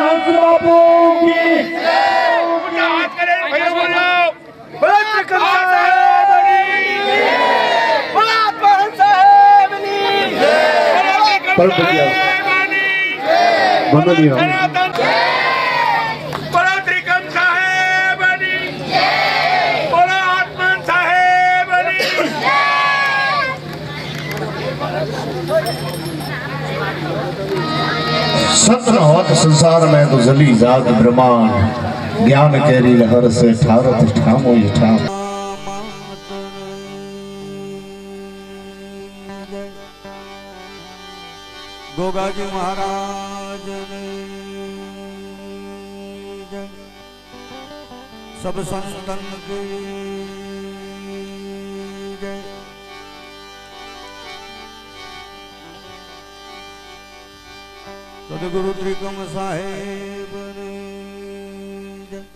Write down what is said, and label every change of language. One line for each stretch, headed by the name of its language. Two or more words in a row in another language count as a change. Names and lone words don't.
Gujarati: હંસ બાપુ કી જય ઉઠા હાથ કરે ભાઈ બોલો બોલ ત્રિકમ સાહેબની જય બોલ આત્મા હંસ સાહેબની જય બોલ ત્રિકમ સાહેબની જય વંદનીય બોલ ત્રિકમ સાહેબની જય બોલ આત્મા સાહેબની જય
Hindi: सत्र होत संसार में तो जली जाग ब्रह्मांड ज्ञान केरी लहर से ठारत ठामो ये ठाम गोगा जी महाराज सब संतन की जय सदगुरु त्रिकम साहेब ने जय